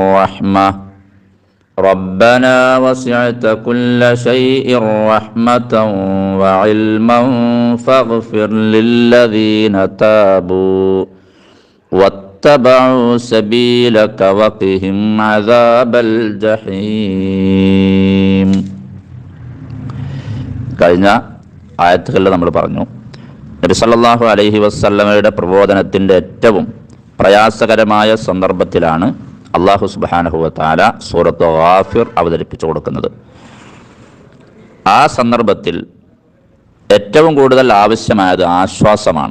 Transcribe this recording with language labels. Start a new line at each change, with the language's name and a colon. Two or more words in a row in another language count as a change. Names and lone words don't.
Arabic: رحمة وعلما فاغفر للذين تابوا واتبعوا سبيلك وقهم عذاب الجحيم.
Malayalam: കഴിഞ്ഞ ആയത്തുകളിൽ നമ്മൾ പറഞ്ഞു, നബി
Arabic: صلى الله عليه وسلم
Malayalam: പ്രബോധനത്തിൻ്റെ ഏറ്റവും പ്രയാസകരമായ സന്ദർഭത്തിലാണ്
Arabic: الله سبحانه وتعالى
Malayalam: സൂറത്ത് ഗാഫിർ അവതരിപ്പിച്ചു കൊടുക്കുന്നത്. ആ സന്ദർഭത്തിൽ ഏറ്റവും കൂടുതൽ ആവശ്യമായത് ആശ്വാസമാണ്.